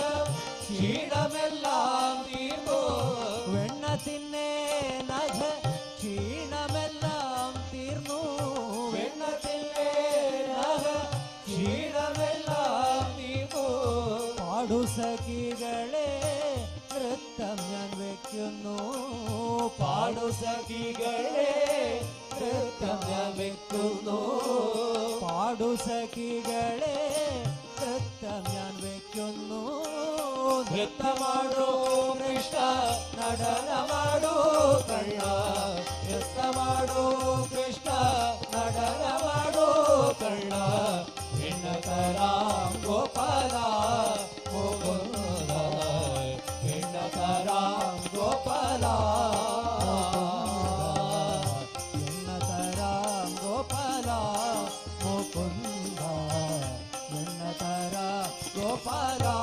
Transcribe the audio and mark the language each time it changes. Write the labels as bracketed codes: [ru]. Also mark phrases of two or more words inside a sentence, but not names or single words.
[ml] ക്ഷീണമെല്ലാം തീർന്നു വെണ്ണ തിന്നേനഹ ക്ഷീണമെല്ലാം തീർന്നു വെണ്ണ തിന്നേനഹ ക്ഷീണമെല്ലാം തീർന്നു പാടു സഖികളെ നൃത്തം ഞാൻ വെക്കുന്നു പാടു സഖികളെ നൃത്തം ഞാൻ വെക്കുന്നു പാടു സഖികളെ നൃത്തം ഞാൻ വെക്കുന്നു ನೃತ್ಯ [kn] ಮಾಡು ಕೃಷ್ಣ ನಡನ ಮಾಡು ಕಳ್ಳ ನೃತ್ಯ ಮಾಡು ಕೃಷ್ಣ ನಡನ ಮಾಡು ಕಳ್ಳ ಹೆಣ್ಣಕರ ಗೋಪಾಲ ಮುಕುಂದ ಹೆಣ್ಣಕರ ಗೋಪಾಲ ಹೆಣ್ಣಕರ ಗೋಪಾಲ ಮುಕುಂದ ಹೆಣ್ಣಕರ ಗೋಪಾಲ